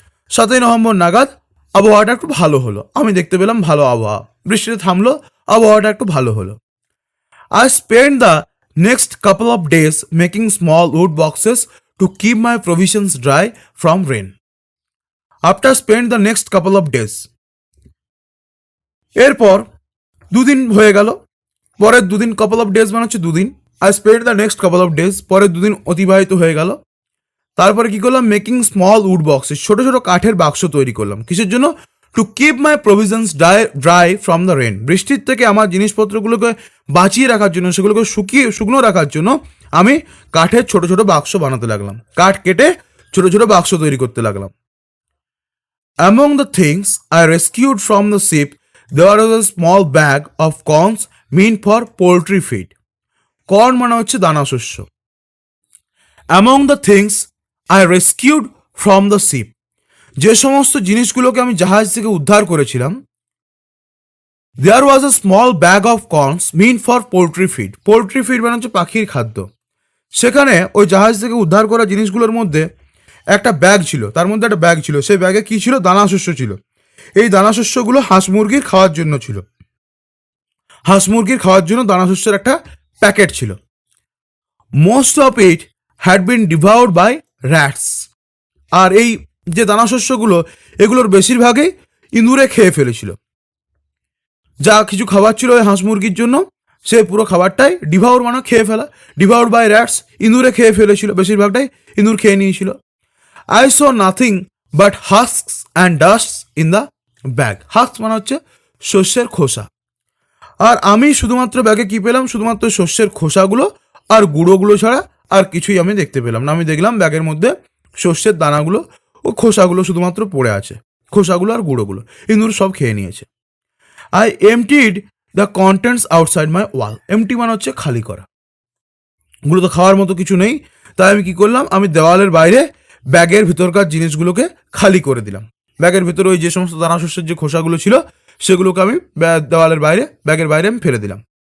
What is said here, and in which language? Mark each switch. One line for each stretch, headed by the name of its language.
Bangla: 7ই November নাগাদ আবহাওয়াটা একটু ভালো হলো, আমি দেখতে পেলাম ভালো আবহাওয়া, বৃষ্টিটা থামলো, আবহাওয়াটা একটু ভালো হলো।
English: I spent the next couple of days making small wood boxes to keep my provisions dry from rain. After spent the next couple of days,
Bangla: এরপর দুদিন হয়ে গেল, পরের দুদিন,
English: couple of days
Bangla: মানে হচ্ছে দুদিন।
English: I spend the next couple of days,
Bangla: পরের দুদিন অতিবাহিত হয়ে গেল। তারপরে কি করলাম,
English: making small wood boxes,
Bangla: ছোট ছোট কাঠের বাক্স তৈরি করলাম। কিসের জন্য?
English: to keep my provisions dry from the rain,
Bangla: বৃষ্টির থেকে আমার জিনিসপত্রগুলোকে বাঁচিয়ে রাখার জন্য, সেগুলোকে শুকনো রাখার জন্য আমি কাঠের ছোট ছোট বাক্স বানাতে লাগলাম, কাঠ কেটে ছোট ছোট বাক্স তৈরি করতে লাগলাম।
English: Among the things I rescued from the ship, there was a small bag of corns meant for poultry feed.
Bangla: Corn মানে হচ্ছে দানা শস্য।
English: Among the things I rescued from the ship,
Bangla: যে সমস্ত জিনিসগুলোকে আমি জাহাজ থেকে উদ্ধার করেছিলাম,
English: there was a small bag of corns meant for poultry feed.
Bangla: Poultry feed মানে হচ্ছে পাখির খাদ্য। সেখানে ওই জাহাজ থেকে উদ্ধার করা জিনিসগুলোর মধ্যে একটা ব্যাগ ছিল, তার মধ্যে একটা ব্যাগ ছিল, সেই ব্যাগে কি ছিল? দানা শস্য ছিল। এই দানা শস্যগুলো হাঁস মুরগির খাওয়ার জন্য ছিল, হাঁস মুরগির খাওয়ার জন্য দানা শস্যের একটা প্যাকেট ছিল।
English: Most of it had been devoured by rats.
Bangla: আর এই যে দানা শস্যগুলো, এগুলোর বেশিরভাগই ইঁদুরে খেয়ে ফেলেছিল। যা কিছু খাবার ছিল ওই হাঁস মুরগির জন্য, সে পুরো খাবারটাই ডিভাউর মানে খেয়ে ফেলা,
English: devoured by rats,
Bangla: ইঁদুরে খেয়ে ফেলেছিল, বেশিরভাগটাই ইঁদুর খেয়ে নিয়েছিল।
English: I saw nothing but husks and dusts in the bag.
Bangla: Husk মানে হচ্ছে শস্যের খোসা। আর আমি শুধুমাত্র ব্যাগে কি পেলাম? শুধুমাত্র শস্যের খোসাগুলো আর গুঁড়োগুলো ছাড়া আর কিছুই আমি দেখতে পেলাম না। আমি দেখলাম ব্যাগের মধ্যে শস্যের দানাগুলো ও খোসাগুলো শুধুমাত্র পড়ে আছে, খোসাগুলো আর গুঁড়োগুলো ইঁদুর সব খেয়ে নিয়েছে।
English: I emptied the contents outside my wall.
Bangla: MT মানে হচ্ছে খালি করা, গুলো তো খাওয়ার মতো কিছু নেই। তাই আমি কি করলাম, আমি দেওয়ালের বাইরে ব্যাগের ভিতরকার জিনিসগুলোকে খালি করে দিলাম। ব্যাগের ভিতরে ওই যে সমস্ত দানা শস্যের যে খোসাগুলো ছিল, সেগুলোকে আমি দেওয়ালের বাইরে, ব্যাগের বাইরে আমি ফেলে দিলাম।